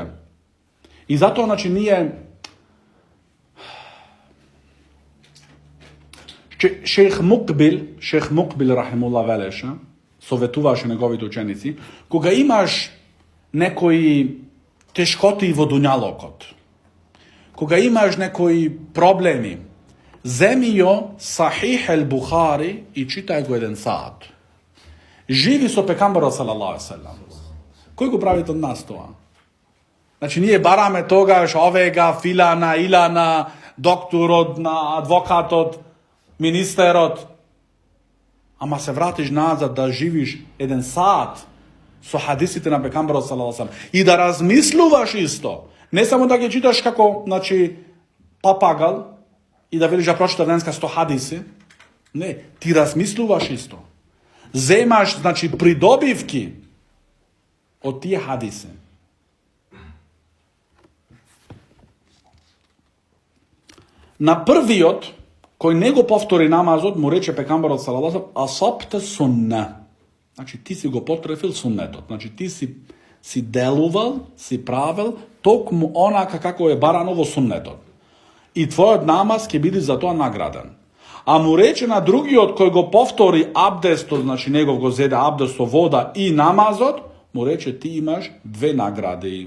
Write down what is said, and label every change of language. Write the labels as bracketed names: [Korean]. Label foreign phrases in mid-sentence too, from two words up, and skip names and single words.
[Macedonian] И затоа, значи, ние Шејх Мукбил рахимуллах велеше, советуваше неговите ученици, кога имаш некои тешкоти во дуњалокот, кога имаш некои проблеми, земи ја Сахих ел Бухари и читај го еден саат. Живи со пекамберот [Arabic] صلى الله عليه وسلم. [Macedonian] Кој го прави од нас тоа? Значи ние бараме тогаш овега, филана, илана, докторот, на адвокатот, министерот. Ама се вратиш назад да живиш еден саат со хадисите на пекамберот [Arabic] صلى الله عليه وسلم [Macedonian] и да размислуваш исто. Не само да ги читаш како, значи, папагал и да велиш да прочита денеска 100 хадиси. Не, ти размислуваш исто. Земаш, значи, придобивки од тие хадиси. На првиот, кој не го повтори намазот, му рече пекамберот [Arabic] صلى الله عليه وسلم, أصبت السنة. [Macedonian] Значи, ти си го потрефил суннетот. Значи, ти си делувал, си правил токму онака како е барано во суннетот. И твојот намаз ќе биде за тоа награден. А му рече на другиот кој го повтори абдестот, значи негов го зеде абдест со вода и намазот, му рече ти имаш две награди.